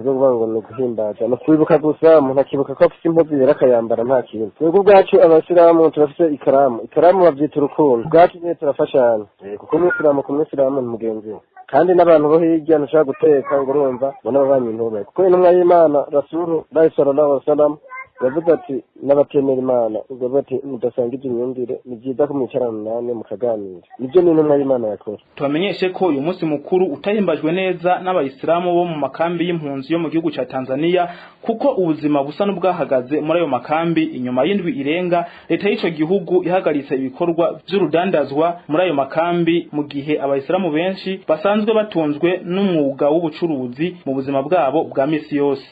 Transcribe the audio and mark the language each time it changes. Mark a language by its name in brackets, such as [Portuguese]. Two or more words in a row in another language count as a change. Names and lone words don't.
[Rundi] byo kuvuga ngo ni uguhimbaza no kwibuka gusa umuntu akibuka ko afite impuzu yera akayambara nta kintu twebwe ubwacu abasilamu turafite ikaramu bavyita urukundo ubwacu nyene turafashanya kuko umwisilamu ku mwisilamu ni mugenzi we kandi n'abantu bo hirya ntushaka guteka ngo urumva bona babanyi ntube kuko intumwa y'Imana Rasulu [Arabic] صلى الله عليه وسلم [Rundi] yavuze ati n'abatemera Imana ubwo bati mudasanga iby'imyumvire ni byiza ko mwicarana namwe mukaganira nibyo n'intumwa y'Imana yakora tubamenyeshe ko uyu munsi mukuru utahimbajwe neza n'abayisilamu bo mu makambi y'impunzi yo mu gihugu ca Tanzania kuko ubuzima busa n'ubwahagaze muri ayo makambi inyuma y'indwi irenga leta y'ico gihugu ihagaritse ibikorwa by'urudandazwa muri ayo makambi mu gihe abayisilamu benshi basanzwe batunzwe n'umwuga w'ubucuruzi mu buzima bwabo bwa misi yose